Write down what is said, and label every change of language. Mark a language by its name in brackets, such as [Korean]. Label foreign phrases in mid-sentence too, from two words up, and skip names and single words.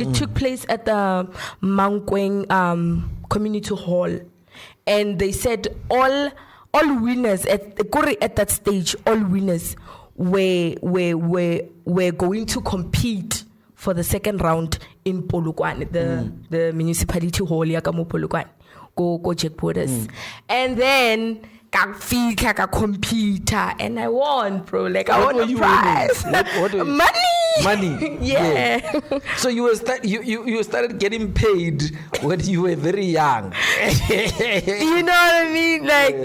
[English] It took place at the Mmeane community hall, and they said all winners at that stage, all winners were going to compete for the second round in Polokwane, the municipality hall [Northern Sotho] yakamo Polokwane, go check borders, [English] and then. Computer, and I won, bro. Like, I won a prize. What money. Yeah. So you started getting paid when you were very young. You know what I mean? Like,